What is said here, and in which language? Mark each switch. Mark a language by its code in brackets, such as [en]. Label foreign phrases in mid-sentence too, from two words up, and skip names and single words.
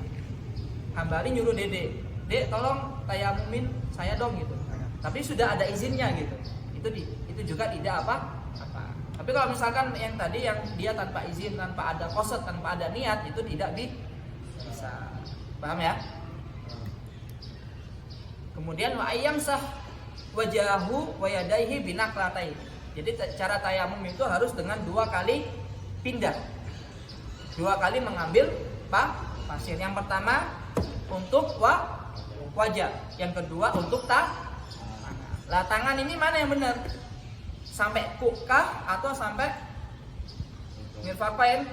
[id] Hambali nyuruh Dede, Dek tolong tayamumin saya dong gitu. Tapi sudah ada izinnya gitu. Itu juga tidak apa. Tapi kalau misalkan yang tadi yang dia tanpa izin, tanpa ada qasad, tanpa ada niat, itu tidak bisa. Paham ya? [ar] Kemudian وأن يمسح وجهه ويديه بنقلتين. [id] Jadi cara tayamum itu harus dengan 2 kali pindah. 2 kali mengambil pasir. Yang pertama untuk wajah, yang kedua untuk tangan. Lah tangan ini mana yang benar? Sampai kukah atau sampai mirfaqain?